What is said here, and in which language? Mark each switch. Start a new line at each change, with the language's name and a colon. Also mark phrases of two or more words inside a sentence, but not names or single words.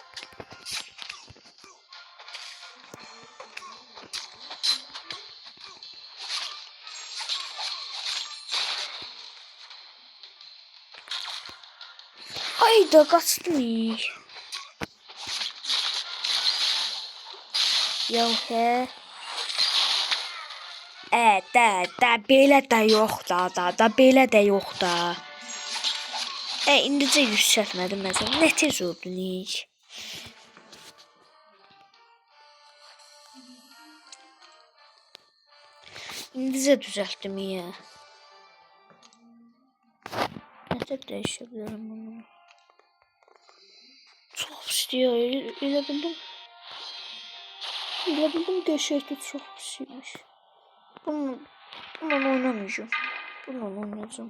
Turkish: Hayda kaçtım. Ya he.
Azerbaijani: Da belə də yox da belə də yox da. İndicə yüksəltmədim məsələn. Nə tez oldu nik? İndicə düzəltdim ya. Nətər dəyişə bilərəm bunu? Çox istəyir. Elə bildim qəşəkdir, çox pisiymiş.
Turkish: Bununla oynamayacağım. Bununla oynayacağım.